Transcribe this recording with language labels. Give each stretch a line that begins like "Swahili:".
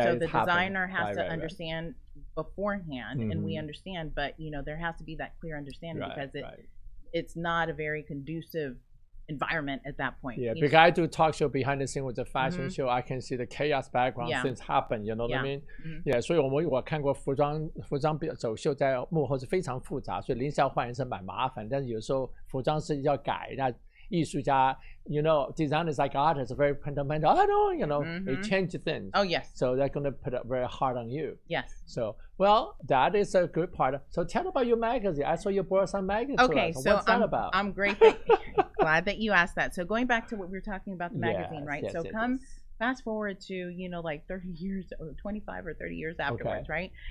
English: So the designer has to understand beforehand, and we understand, but you know, there has to be that clear understanding because it's not a very conducive environment at that point. Yeah, because I do talk show behind the scene with the fashion show, I can see the chaos background things happen, you know what I mean?
Chinese: Yeah, 所以我看过服装走秀在幕后是非常复杂，所以临时要换人是蛮麻烦，但是有时候服装设计要改，那艺术家 you know, designers like artists are very fundamental.
English: I don't, you know, they change things. Oh, yes. So they're going to put it very hard on you. Yes. So, well, that is a good part. So tell about your magazine. I saw you brought some magazine to us. So what's that about? I'm glad that you asked that. So going back to what we were talking about, the magazine, right? So fast forward to, you know, like 30 years, or 25 or 30 years afterwards, right?